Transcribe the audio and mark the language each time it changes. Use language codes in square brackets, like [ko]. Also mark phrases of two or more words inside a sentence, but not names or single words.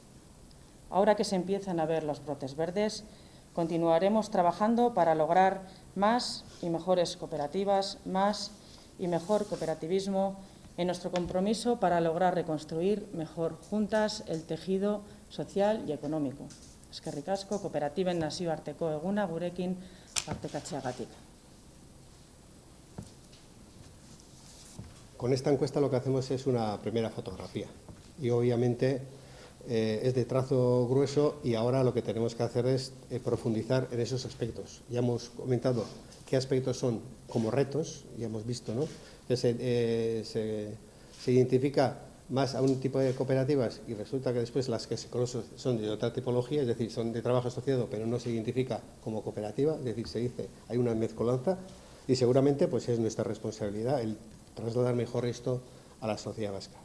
[es] Ahora que se empiezan a ver los brotes verdes, continuaremos trabajando para lograr más y mejores cooperativas, más y mejor cooperativismo en nuestro compromiso para lograr reconstruir mejor juntas el tejido social y económico. [eu] Eskerrik asko, kooperatiben nazioarteko eguna gurekin partekatzeagatik. [es] Con esta encuesta lo que hacemos es una primera fotografía y obviamente es de trazo grueso y ahora lo que tenemos que hacer es profundizar en esos aspectos. Ya hemos comentado qué aspectos son como retos, ya hemos visto, ¿no?, que se identifica más a un tipo de cooperativas y resulta que después las que se conocen son de otra tipología, es decir, son de trabajo asociado pero no se identifica como cooperativa, es decir, se dice, hay una mezcolanza y seguramente pues es nuestra responsabilidad el trasladar mejor esto a la sociedad vasca.